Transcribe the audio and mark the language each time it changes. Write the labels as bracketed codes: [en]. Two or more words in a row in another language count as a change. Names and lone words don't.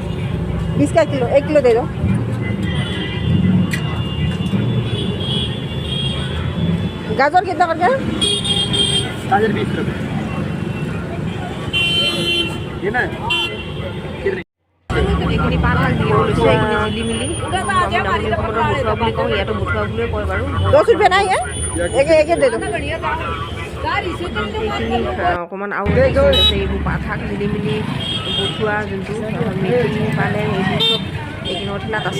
[hi] 20 का किलो, 1 किलो दे दो। गाजर कितना कर गया? गाजर 20 रुपये। ये ना [as] এইখিনি পাত শাক দিব লৈছোঁ, এইখিনি জিলি মিলি বুঠোৱা বুলি কওঁ, ইয়াতো বুঠোৱা বুলিয়ে কয় বাৰু। 10 रुपये নাই একে [hi] दे दो। [as] এইখিনি অকণমান আৰু আছে, এইবোৰ পাত শাক জিলি মিলি বুঠোৱা যোনটো মেথি পালেং এইবোৰ চব এইখিনি ঠেলাত আছে।